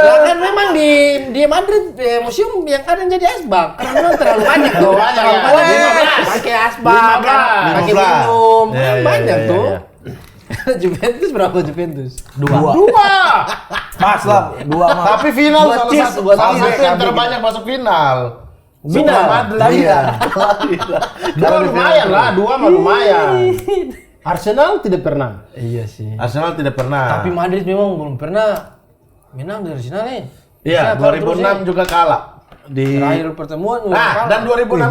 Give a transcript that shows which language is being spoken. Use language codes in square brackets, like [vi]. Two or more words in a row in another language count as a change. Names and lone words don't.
[id] Lah kan memang di Madrid museum yang ada yang jadi asbak. Karena memang terlalu banyak tuh. Banyak, Terlalu ya. banyak. Pakai asbak, 15. pakai minum, Iya, iya, banyak iya, tuh. iya. Juventus berapa Juventus? 2. Pas lah. 2 mah. Tapi final Buat salah cheers, satu buat salah cheers. satu yang terbanyak masuk final. Final? Madrid. Iya. Dua lumayan lah, 2 mah lumayan. Arsenal tidak pernah. Iya sih. Arsenal tidak pernah. Tapi Madrid memang belum pernah menang dari Arsenal nih. Iya, Bisa, terus 2006 juga kalah. Di terakhir pertemuan dan 2006